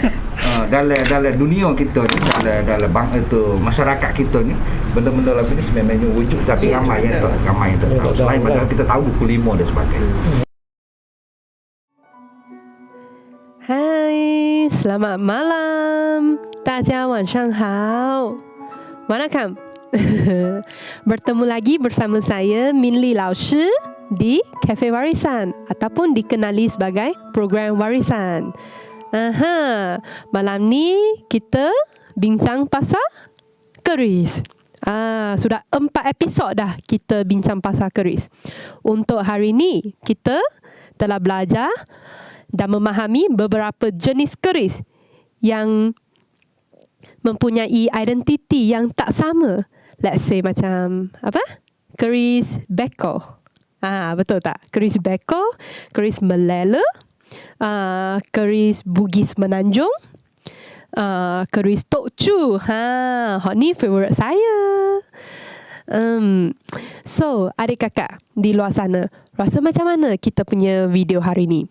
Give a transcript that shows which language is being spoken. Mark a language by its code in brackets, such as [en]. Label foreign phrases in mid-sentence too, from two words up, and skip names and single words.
[ms] Dalam dunia kita ni dalam bang itu masyarakat kita ni benda-benda lagu ni sebenarnya wujud tapi ramai yang tak tahu. Selain pada kita tahu buku 5 dan sebagainya. Hai, selamat malam. [zh] 大家晚上好. [en] Welcome. [ms] Bertemu lagi bersama saya Minli Laoshi di Cafe Warisan ataupun dikenali sebagai Program Warisan. Malam ni kita bincang pasal keris. Sudah 4 episod dah kita bincang pasal keris. Untuk hari ni kita telah belajar dan memahami beberapa jenis keris yang mempunyai identiti yang tak sama. [en] Let's say [ms] macam apa? Keris beko. Betul tak? Keris beko, keris melala, keris Bugis Menanjung, keris Tok Chu. Hak ni favourite saya. So, adik kakak di luar sana, rasa macam mana kita punya video hari ni?